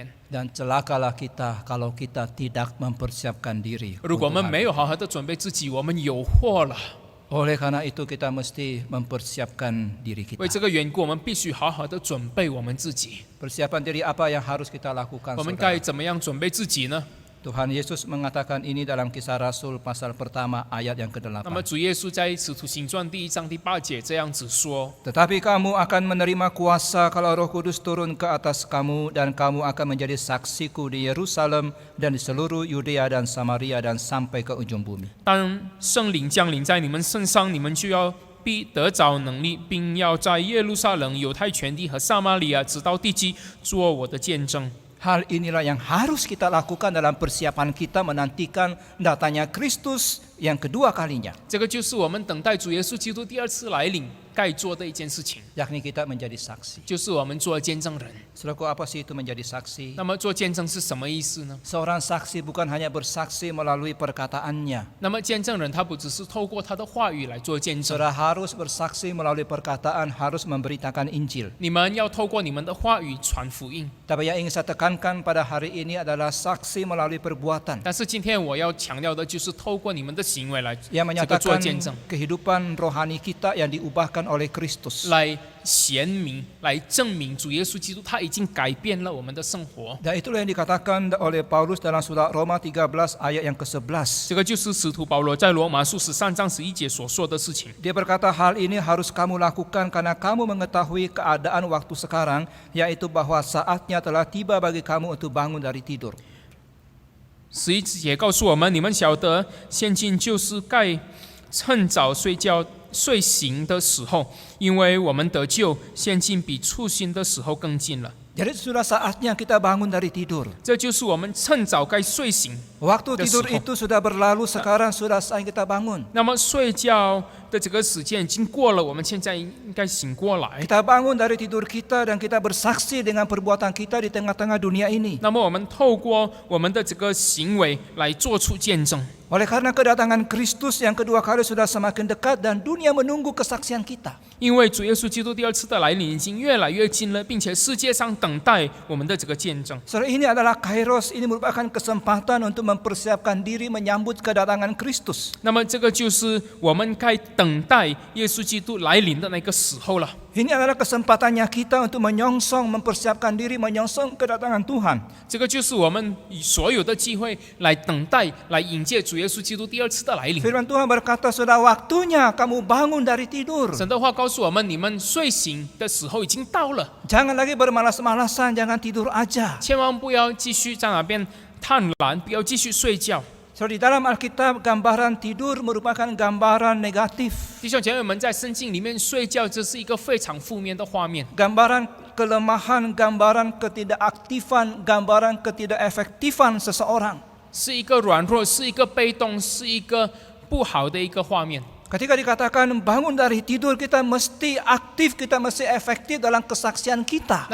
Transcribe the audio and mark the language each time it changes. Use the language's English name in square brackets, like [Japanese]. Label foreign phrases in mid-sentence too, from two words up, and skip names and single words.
[Indonesian] Dan celakalah kita kalau kita tidak mempersiapkan diri. [Chinese] 如果我们 [Indonesian] untuk [Chinese] 没有好好的准备自己，我们有祸了。 [Indonesian] Oleh karena itu kita mesti mempersiapkan diri [Chinese] 为 [Indonesian] kita. [Chinese] 这个缘故，我们必须好好的准备我们自己。 [Indonesian] Persiapan diri apa yang harus kita lakukan, [Chinese] 我们该 [Indonesian] saudara? [Chinese] 怎么样准备自己呢？ [Indonesian] Tuhan Yesus mengatakan ini dalam Kisah Rasul pasal pertama ayat yang [Chinese] 那么 [Indonesian] ke-8. [Chinese] 主耶稣在使徒行传第1章第8节这样子说： [Indonesian] Tetapi kamu akan menerima kuasa kalau Roh Kudus turun ke atas kamu, dan kamu akan menjadi saksiku di Yerusalem dan di seluruh Yudea dan Samaria dan sampai ke ujung bumi. [Chinese] 当圣灵降临在你们身上，你们就要必得着能力，并要在耶路撒冷、犹太全地和撒玛利亚直到地极做我的见证。 [Indonesian] Hal inilah yang harus kita lakukan dalam persiapan kita menantikan datangnya Kristus yang kedua kalinya, [Chinese] 这个就是我们等待主耶稣基督第二次来临该做的一件事情， [Indonesian] yakni kita menjadi saksi. [Chinese] 就是我们做见证人。 [Indonesian] Saudaraku, apa sih itu menjadi saksi? [Chinese] 那么做见证是什么意思呢？ [Indonesian] Seorang saksi bukan hanya bersaksi melalui perkataannya. [Chinese] 那么见证人他不只是透过他的话语来做见证， [Indonesian] Saudara harus bersaksi melalui perkataan, harus memberitakan Injil. [Chinese] 你们要透过你们的话语传福音。 [Indonesian] Tapi yang ingin saya tekankan pada hari ini adalah saksi melalui perbuatan [Chinese] 但是今天我要强调的就是透过你们的行为来 [Indonesian] yang [Chinese] 这个做 [Indonesian] menyatakan [Chinese] 见证， [Indonesian] kehidupan rohani kita yang diubahkan oleh Kristus. [Chinese] 来显明、来证明主耶稣基督他已经改变了我们的生活。 [Indonesian] Dan itulah yang dikatakan oleh Paulus dalam surat Roma 13 ayat yang ke-11. [Chinese] 这个就是使徒保罗在罗马书13章11节所说的事情。 [Indonesian] Dia berkata, hal ini harus kamu lakukan karena kamu mengetahui keadaan waktu sekarang, yaitu bahwa saatnya telah tiba bagi kamu untuk bangun dari tidur. [Chinese] 11 节告诉我们，你们晓得，现今就是该趁早睡醒的时候，因为我们得救，现今比初醒的时候更近了。 [Indonesian] Jadi sudah saatnya kita bangun dari tidur. [Chinese] 这就是我们趁早该睡醒。 [Indonesian] Waktu tidur [Chinese] 的时候。 [Indonesian] itu sudah berlalu, sekarang sudah saatnya kita bangun. [Chinese] 那么睡觉的这个时间已经过了，我们现在应该醒过来。 [Indonesian] Kita bangun dari tidur kita dan kita bersaksi dengan perbuatan kita di tengah-tengah dunia ini. [Chinese] 那么我们透过我们的这个行为来做出见证。 [Indonesian] Oleh karena kedatangan Kristus yang kedua kali sudah semakin dekat dan dunia menunggu kesaksian kita. [Chinese] 因为主耶稣基督第二次的来临已经越来越近了，并且世界上等待我们的这个见证。 [Indonesian] Saudara, ini adalah kairos, ini merupakan kesempatan untuk mempersiapkan diri menyambut kedatangan Kristus. [Chinese] 那么这个就是我们该等待耶稣基督来临的那个时候了。 [Indonesian] Ini adalah kesempatannya kita untuk menyongsong, mempersiapkan diri menyongsong kedatangan Tuhan. [Chinese] 这个就是我们以所有的机会来等待、来迎接主耶稣基督第二次的来临。 [Indonesian] Firman Tuhan berkata, sudah waktunya kamu bangun dari tidur. [Chinese] 神的话告诉我们，你们睡醒的时候已经到了， [Indonesian] Jangan lagi bermalas-malasan, jangan tidur aja. [Chinese] 千万不要继续在那边贪婪，不要继续睡觉。 [Indonesian] So, di dalam Alkitab gambaran tidur merupakan gambaran negatif. [Chinese] 弟兄姐妹们，在圣经里面睡觉，这是一个非常负面的画面， [Indonesian] Gambaran kelemahan, gambaran ketidakaktifan, gambaran ketidakefektifan seseorang. [Chinese] 是一个软弱，是一个被动，是一个不好的一个画面。 [Indonesian] Ketika dikatakan bangun dari tidur, kita mesti aktif, kita mesti efektif dalam kesaksian kita.